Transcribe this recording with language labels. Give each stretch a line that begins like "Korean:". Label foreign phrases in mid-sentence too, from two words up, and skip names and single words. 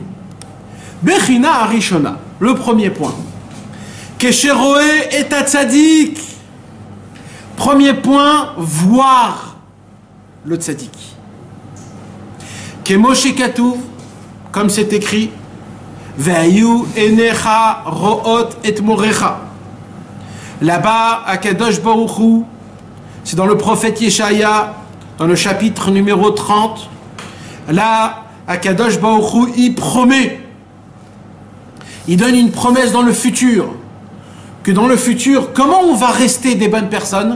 Hebrew: בחינה ראשונה.
French: Le premier point.
Hebrew: כשרואה את צדיק.
French: Premier point, voir le tzaddik.
Hebrew: כמו שכתוב,
French: comme c'est écrit,
Hebrew: והיו עיניך רואות את מוריך.
French: Là-bas, à Kadosh Baruch Hu, c'est dans le prophète Yeshaya, dans le chapitre numéro 30. Là, à Kadosh Baruch Hu, il promet, il donne une promesse dans le futur, que dans le futur, comment on va rester des bonnes personnes?